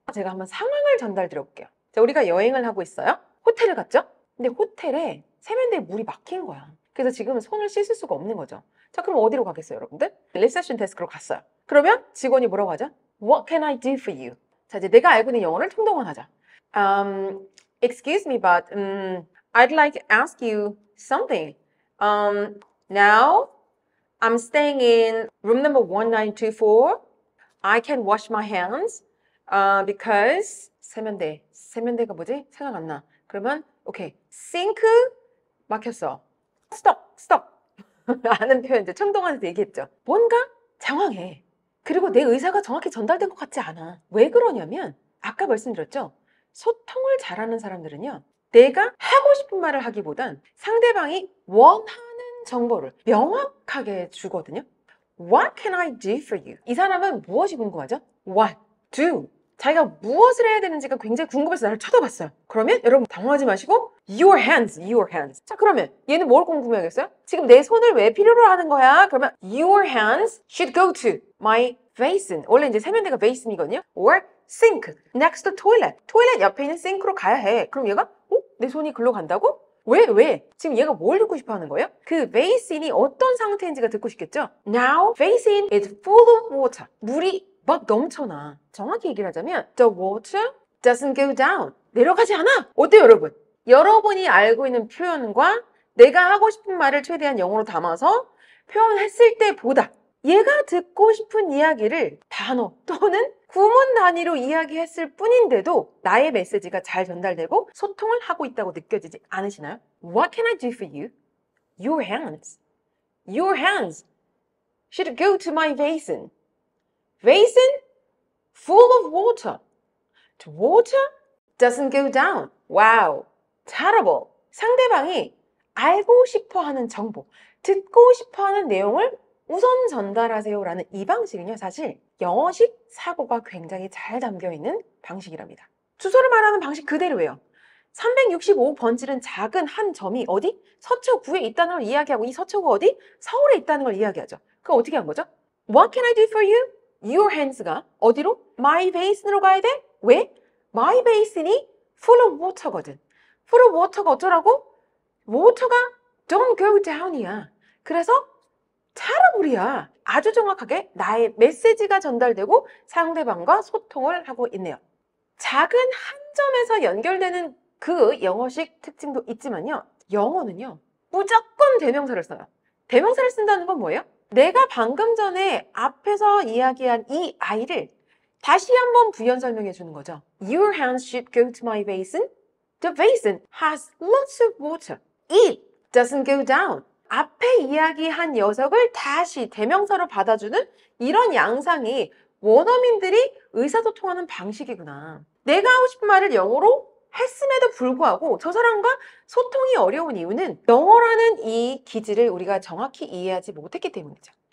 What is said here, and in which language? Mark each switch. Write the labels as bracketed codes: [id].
[ko] 제가 한번 상황을 전달 드려볼게요. 자, 우리가 여행을 하고 있어요. 호텔을 갔죠? 근데 호텔에 세면대에 물이 막힌 거야. 그래서 지금 손을 씻을 수가 없는 거죠. 자, 그럼 어디로 가겠어요, 여러분들? 리셉션 데스크로 갔어요. 그러면 직원이 뭐라고 하죠? [en] What can I do for you? [ko] 자, 이제 내가 알고 있는 영어를 통동원하자. [en] Excuse me, but I'd like to ask you something. Now I'm staying in room number 1924. I can wash my hands because [ko] 세면대가 뭐지? 생각 안 나. 그러면 오케이, 싱크 막혔어. 스톱. 아는 표현 이제 청동환에서 얘기했죠. 뭔가 장황해. 그리고 내 의사가 정확히 전달된 것 같지 않아. 왜 그러냐면 아까 말씀드렸죠. 소통을 잘하는 사람들은요. 내가 하고 싶은 말을 하기보단 상대방이 원하는 정보를 명확하게 주거든요. [en] What can I do for you? [ko] 이 사람은 무엇이 궁금하죠? [en] What? Do. [ko] 자기가 무엇을 해야 되는지가 굉장히 궁금해서 나를 쳐다봤어요. 그러면 여러분 당황하지 마시고 [en] Your hands, your hands. [ko] 자, 그러면 얘는 뭘 궁금해하겠어요? 지금 내 손을 왜 필요로 하는 거야? 그러면 [en] Your hands should go to my basin. [ko] 원래 이제 세면대가 basin이거든요. [en] Or sink next to toilet. [ko] 토일렛 옆에 있는 싱크로 가야 해. 그럼 얘가 내 손이 글로 간다고? 왜? 지금 얘가 뭘 듣고 싶어 하는 거예요? 그 basin이 어떤 상태인지가 듣고 싶겠죠? [en] Now, basin is full of water. [ko] 물이 막 넘쳐나. 정확히 얘기를 하자면 [en] the water doesn't go down. [ko] 내려가지 않아. 어때요, 여러분? 여러분이 알고 있는 표현과 내가 하고 싶은 말을 최대한 영어로 담아서 표현했을 때보다 얘가 듣고 싶은 이야기를 단어 또는 구문 단위로 이야기했을 뿐인데도 나의 메시지가 잘 전달되고 소통을 하고 있다고 느껴지지 않으시나요? [en] What can I do for you? Your hands. Your hands should go to my basin. Basin full of water. The water doesn't go down. Wow. terrible. [ko] 상대방이 알고 싶어 하는 정보, 듣고 싶어 하는 내용을 우선 전달하세요라는 이 방식은요, 사실 영어식 사고가 굉장히 잘 담겨 있는 방식이랍니다. 주소를 말하는 방식 그대로예요. 365번지는 작은 한 점이 어디? 서초구에 있다는 걸 이야기하고 이 서초구 어디? 서울에 있다는 걸 이야기하죠. 그거 어떻게 한 거죠? [en] What can I do for you? Your hands [ko] 가 어디로? [en] My basin [ko] 으로 가야 돼? 왜? [en] My basin이 full of water거든. full of water가 [ko] 어쩌라고? [en] water가 don't go down이야. [ko] 그래서 terrible이야. 아주 정확하게 나의 메시지가 전달되고 상대방과 소통을 하고 있네요. 작은 한 점에서 연결되는 그 영어식 특징도 있지만요. 영어는요. 무조건 대명사를 써요. 대명사를 쓴다는 건 뭐예요? 내가 방금 전에 앞에서 이야기한 이 아이를 다시 한번 부연 설명해 주는 거죠. [en] Your hands should go to my basin. The basin has lots of water. It doesn't go down. [ko] 앞에 이야기한 녀석을 다시 대명사로 받아주는 이런 양상이 원어민들이 의사소통하는 방식이구나. 내가 하고 싶은 말을 영어로 했음에도 불구하고 저 사람과 소통이 어려운 이유는 영어라는 이 기질을 우리가 정확히 이해하지 못했기 때문이죠.